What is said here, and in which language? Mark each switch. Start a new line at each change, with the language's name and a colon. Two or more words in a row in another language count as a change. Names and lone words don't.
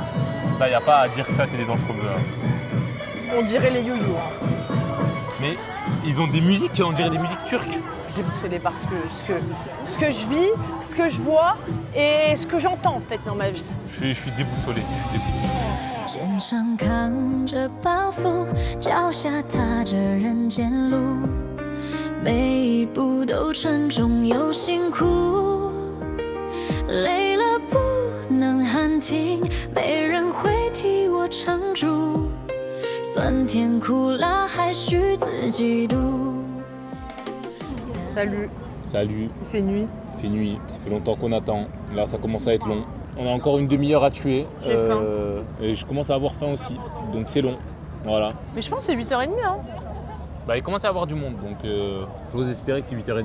French: Là, il n'y a pas à dire que ça, c'est des danses rebeux. Hein. On dirait les yo-yo. Hein. Mais ils ont des musiques, on dirait des musiques turques. J'ai bousculé parce que ce que je vis, ce que je vois et ce que j'entends en fait dans ma vie. Je suis déboussolé, je suis déboussolé.
Chinese: 肩上扛着包袱，脚下踏着人间路，每一步都沉重又辛苦，累了不能喊停，没人会替我撑住，酸甜苦辣还需自己读。
French: Salut, Salut, il fait nuit. il fait nuit, ça fait longtemps qu'on attend. Là, ça commence à être long. On a encore une demi-heure à tuer. J'ai faim. Et je commence à avoir faim aussi, donc c'est long. Voilà. Mais je pense que c'est 8h30. Hein. Bah, il commence à y avoir du monde, donc j'ose espérer que c'est 8h30.